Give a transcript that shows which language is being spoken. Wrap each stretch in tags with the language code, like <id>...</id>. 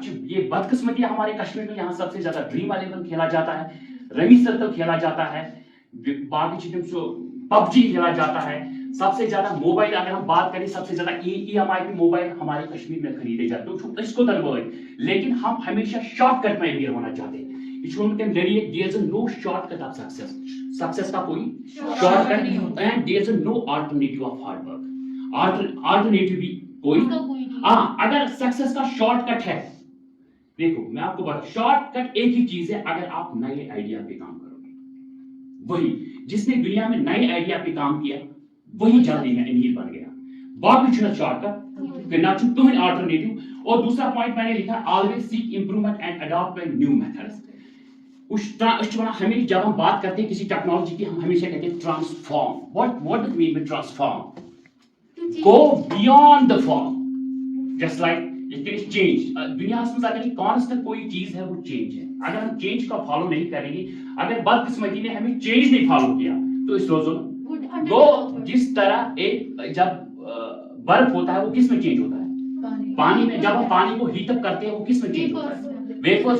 <ur>یہ بدقسمتی ہمارے کشمیر میں یہاں سب سے زیادہ ڈریم 11 کھیلا جاتا ہے، رمی سرکل کھیلا جاتا ہے، باقی چیزیں پب جی کھیلا جاتا ہے. سب سے زیادہ موبائل اگر ہم بات کریں، سب سے زیادہ ای ایم آئی پہ موبائل ہمارے کشمیر میں خریدے جاتے ہیں اس کو تنوع. لیکن ہم ہمیشہ شارٹ کٹ میں امیر ہونا چاہتے ہیں.</ur> <en>there is no shortcut of success.</en> <ur>Success کا کوئی شارٹ کٹ نہیں ہوتا ہے.</ur> <en>and there is no alternative of hard work.</en> <ur>alternative بھی کوئی ہاں. اگر سکسیس کا شارٹ کٹ ہے، دیکھو میں آپ کو بتا، شارٹ کٹ ایک ہی چیز ہے، اگر آپ نئے آئیڈیا پہ کام کرو گے. وہی جس نے دنیا میں نئے آئیڈیا پہ کام کیا وہی جلدی میں امیر بن گیا.</ur> <ks>باقی چھنا شارٹ کٹ کہ نہ چھن کوئی آلٹرنیٹیو.</ks> <ur>اور دوسرا پوائنٹ میں نے لکھا</ur> <en>Always seek improvement and adapt new methods.</en> <ur>ہمیں جب ہم بات کرتے ہیں کسی ٹیکنالوجی کی، ہم ہمیشہ کہتے ہیں transform.</ur> <en>what do you mean by transform? go beyond the form, just like it is change.</en> <ur>دنیا میں اگر کانسٹنٹ کوئی چیز ہے وہ چینج ہے. اگر ہم چینج کا فالو نہیں کریں گے، اگر بدقسمتی نے ہمیں چینج نہیں فالو کیا تو اس روزوں وہ جس طرح ایک جب برف ہوتا ہے وہ کس میں چینج ہوتا ہے؟ پانی میں. جب ہم پانی کو ہیٹ اپ کرتے ہیں وہ کس میں چینج ہوتا ہے؟ ویپرز.</ur>